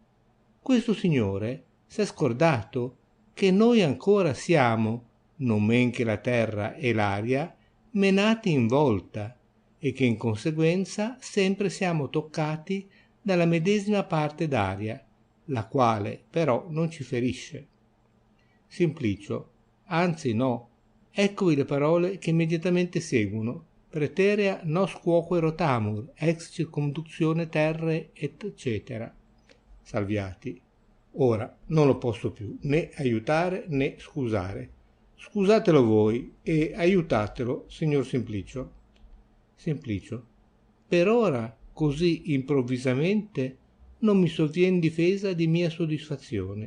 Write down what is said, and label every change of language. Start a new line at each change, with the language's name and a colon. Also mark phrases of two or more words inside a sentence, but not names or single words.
Italian: Questo signore s'è scordato che noi ancora siamo, non men che la terra e l'aria, menati in volta e che in conseguenza sempre siamo toccati dalla medesima parte d'aria, la quale però non ci ferisce. Simplicio, anzi no, eccovi le parole che immediatamente seguono,
Latin: praeterea nos quoque rotamur, ex circumduzione terre eccetera.
Italian: Salviati. Ora non lo posso più né aiutare né scusare. Scusatelo voi e aiutatelo, signor Simplicio. Simplicio. Per ora, così improvvisamente, non mi sovvien difesa di mia soddisfazione.